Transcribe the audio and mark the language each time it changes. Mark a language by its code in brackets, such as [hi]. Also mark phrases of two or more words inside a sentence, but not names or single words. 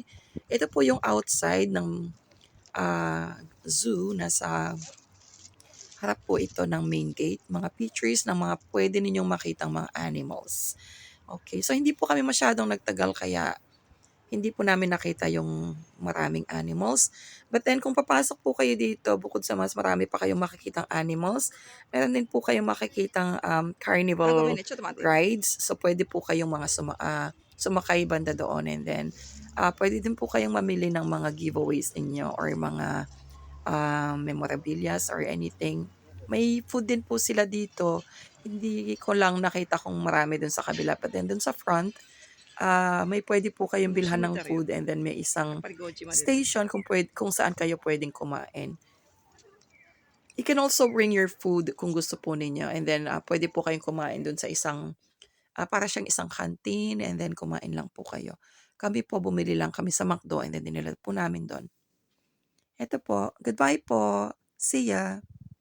[tl] Ito po yung outside ng zoo. Nasa harap po ito ng [en] main gate. [tl] Mga pictures ng mga pwede ninyong makitang mga animals. Okay. So hindi po kami masyadong nagtagal kaya hindi po namin nakita yung maraming animals. [en] But then, [tl] kung papasok po kayo dito, bukod sa mas marami pa kayong makikitang animals, meron din po kayong makikitang [en] carnival rides. [tl] So, pwede po kayong sumakay banda doon [en] and then, [tl] puwede din po kayong mamili ng mga giveaways ninyo or mga, memorabilias [en] or anything. [tl] May food din po sila dito, hindi ko lang nakita kung marami dun sa kabila, [en] but then [tl] dun sa front, may puwede po kayong bilhan ng Musuda ryo. [en] food and then [tl] may isang [ja] やっぱり5時までで。 [tl] station kung saan kayo puwedeng kumain. [en] You can also bring your food [tl] kung gusto po ninyo [en] and then, [tl] puwede po kayong kumain dun sa isang, para siyang isang canteen [en] and then [tl] kumain lang po kayo. Kami po bumili lang kami sa McDo [en] and then [tl] dinala po namin dun. Eto po, goodbye po. [en] See ya.